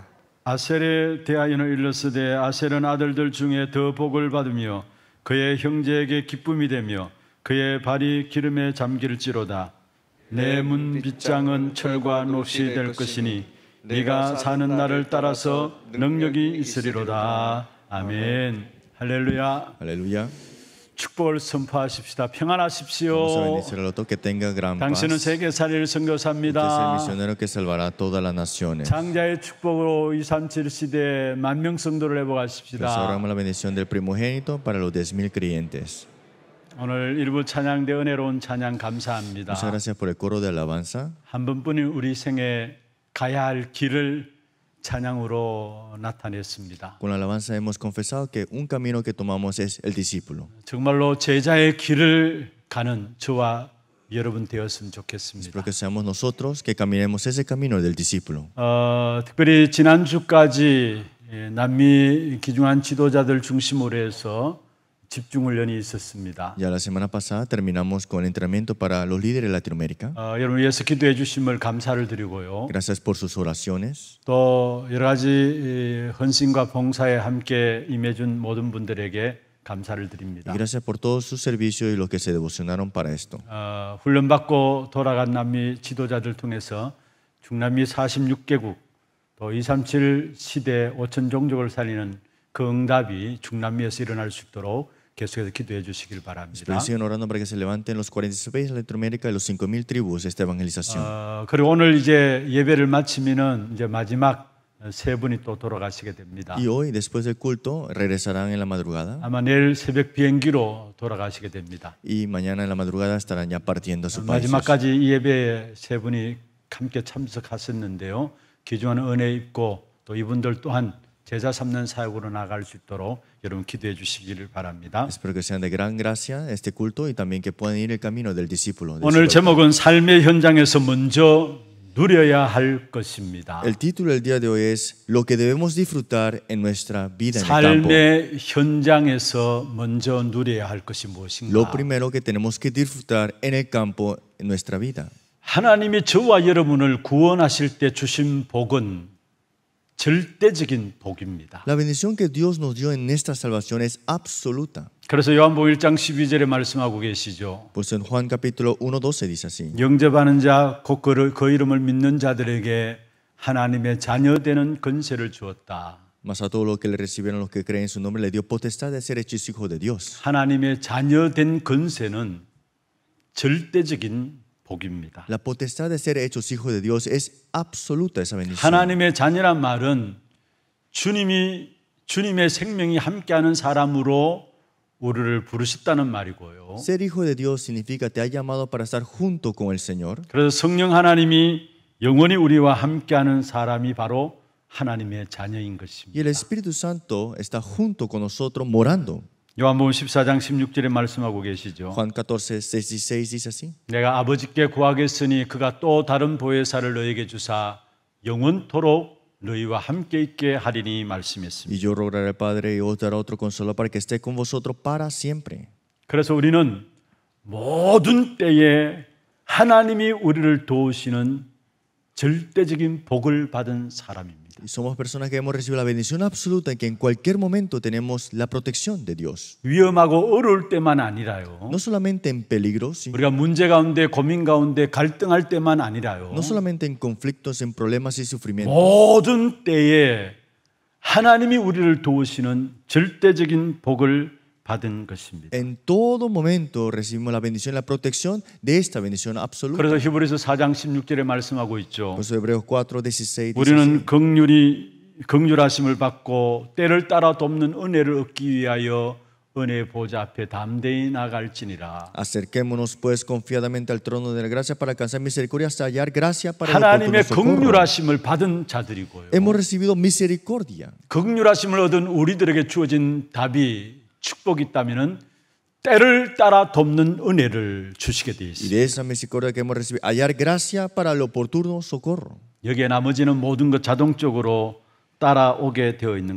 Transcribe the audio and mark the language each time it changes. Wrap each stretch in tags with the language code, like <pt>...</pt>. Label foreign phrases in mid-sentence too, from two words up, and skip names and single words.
<ko>아셀에 대하여는 일러스되 아셀은 아들들 중에 더 복을 받으며 그의 형제에게 기쁨이 되며 그의 발이 기름에 잠길지로다. 내 문 빗장은 철과 녹시 될 것이니 네가 사는 날을 따라서 능력이 있으리로다. 아멘. 할렐루야.</ko> <es>Aleluya.</es> <ko>축복을 선포하십시다. 평안하십시오.</ko> <es>Vamos a bendecir al otro que tenga gran paz.</es> <ko>당신은 세계살이를</ko> <es>Usted es el</es> <ko>선교사입니다.</ko> <es>misionero que salvará a todas las naciones.</es> <ko>장자의 축복으로 237 시대에 만명 성도를 회복하십시다.</ko> <es>Restauramos la bendición del primogénito para los 10,000 creyentes.</es> <ko>오늘 일부 찬양대 은혜로운 찬양 감사합니다.</ko> <es>Muchas gracias por el coro de alabanza.</es> <ko>한 번뿐인 우리 생에 가야 할 길을 찬양으로 나타냈습니다.</ko> <es>Con la alabanza hemos confesado que un camino que tomamos es el discípulo.</es> <ko>정말로 제자의 길을 가는 저와 여러분 되었으면</ko> <es>Espero</es> <ko>좋겠습니다.</ko> <es>que seamos nosotros que caminemos ese camino del discípulo.</es> <ko>특별히 지난주까지 남미 기중한 지도자들 중심으로 해서 집중훈련이 있었습니다.</ko> <es>Ya la semana pasada terminamos con el entrenamiento para los líderes de Latinoamérica.</es> <ko>여러분 위해서 기도해 주심을 감사를 드리고요.</ko> <es>Gracias por sus oraciones.</es> <ko>또 여러 가지 헌신과 봉사에 함께 임해준 모든 분들에게 감사를</ko> <es>Y</es> <ko>드립니다.</ko> <es>gracias por todos sus servicios y los que se devocionaron para esto.</es> <ko>훈련받고 돌아간 남미 지도자들 통해서 중남미 46개국 또 237 시대 5천 종족을 살리는 그 응답이 중남미에서 일어날 수 있도록 계속해서 기도해 주시길 바랍니다.</ko> <es>Pero siguen orando para que se levanten los 46 países de Latinoamérica y los 5,000 tribus de esta evangelización.</es> <ko>그리고 오늘 이제 예배를 마치면은 이제 마지막 세 분이 또 돌아가시게 됩니다.</ko> <es>Y hoy, después del culto, regresarán en la madrugada.</es> <ko>아마 내일 새벽 비행기로 돌아가시게 됩니다.</ko> <es>Y mañana en la madrugada estarán ya partiendo a sus países.</es> <ko>마지막까지 이 예배에 세 분이 함께 참석하셨는데요. 귀중한 은혜 입고 또 이분들 또한 제자 삼는 사역으로 나갈 수 있도록 여러분 기도해 주시기를 바랍니다.</ko> <es>Espero que sean de gran gracia este culto y también que puedan ir el camino del discípulo.</es> <ko>오늘 제목은 삶의 현장에서 먼저 누려야 할 것입니다.</ko> <es>El título del día de hoy es Lo que debemos disfrutar en nuestra vida en el campo.</es> <ko>삶의 현장에서 먼저 누려야 할 것이</ko> <es>Lo</es> <ko>무엇인가?</ko> <es>primero que tenemos que disfrutar en el campo en nuestra vida.</es> <ko>하나님이 저와 여러분을 구원하실 때 주신 복은 절대적인 복입니다.</ko> <es>La bendición que Dios nos dio en nuestra salvación es absoluta.</es> <ko>그래서 요한복음 1장 12절에 말씀하고 계시죠.</ko> <es>Pues en Juan capítulo 1:12 dice así.</es> <ko>영접하는 자, 곧 그 이름을 믿는 자들에게 하나님의 자녀되는 권세를 주었다.</ko> <es>Mas a todos los que le recibieron, los que creen en su nombre, le dio potestad de ser hechos hijos de Dios.</es> <ko>하나님의 자녀된 권세는 절대적인 복입니다.</ko> <es>La potestad de ser hechos hijos de Dios es absoluta esa bendición.</es> <ko>하나님의 자녀란 말은 주님의 생명이 함께하는 사람으로 우리를 부르셨다는 말이고요.</ko> <es>Ser hijo de Dios significa te ha llamado para estar junto con el Señor.</es> <ko>그래서 성령 하나님이 영원히 우리와 함께하는 사람이 바로 하나님의 자녀인</ko> <es>Y</es> <ko>것입니다.</ko> <es>el Espíritu Santo está junto con nosotros morando.</es> <ko>요한복음 14장 16절에 말씀하고 계시죠.</ko> <es>Juan 14:16 dice así.</es> <ko>내가 아버지께 구하겠으니 그가 또 다른 보혜사를 너에게 주사 영원토록 너희와 함께 있게 하리니 말씀했습니다.</ko> <es>Y yo rogaré al Padre y os dará otro consuelo para que esté con vosotros para siempre.</es> <ko>그래서 우리는 모든 때에 하나님이 우리를 도우시는 절대적인 복을 받은 사람입니다.</ko> <es>Y somos personas que hemos recibido la bendición absoluta y que en cualquier momento tenemos la protección de Dios.</es> <ko>위험하고 어려울 때만 아니라요.</ko> <es>No solamente en peligros,</es> <ko>우리가 문제 가운데 고민 가운데 갈등할 때만 아니라요.</ko> <es>no solamente en conflictos, en problemas y sufrimientos.</es> <ko>모든 때에 하나님이 우리를 도우시는 절대적인 복을 받은 것입니다.</ko> <es>En todo momento recibimos la bendición y la protección de esta bendición absoluta.</es> <ko>그래서 히브리서 4장 16절에 말씀하고 있죠.</ko> <es>Por eso Hebreos 4:16 dice</es> <ko>우리는</ko> <es>así,</es> <ko>긍휼하심을 받고 때를 따라 돕는 은혜를 얻기 위하여 은혜의 보좌 앞에 담대히 나갈지니라.</ko> <es>acerquémonos pues confiadamente al trono de la gracia para alcanzar misericordia hasta hallar gracia para el oportuno</es> <ko>하나님의</ko> <es>socorro.</es> <ko>긍휼하심을 받은 자들이고요.</ko> <es>Hemos recibido misericordia.</es> <ko>긍휼하심을 얻은 우리들에게 주어진 답이 축복이 있다면은 때를 따라 돕는 은혜를 주시게 되어</ko> <es>Y</es> <ko>있습니다.</ko> <es>de esa misericordia que hemos recibido, hallar gracia para el oportuno socorro.</es> <ko>여기에 나머지는 모든 것 자동적으로 따라오게 되어 있는</ko>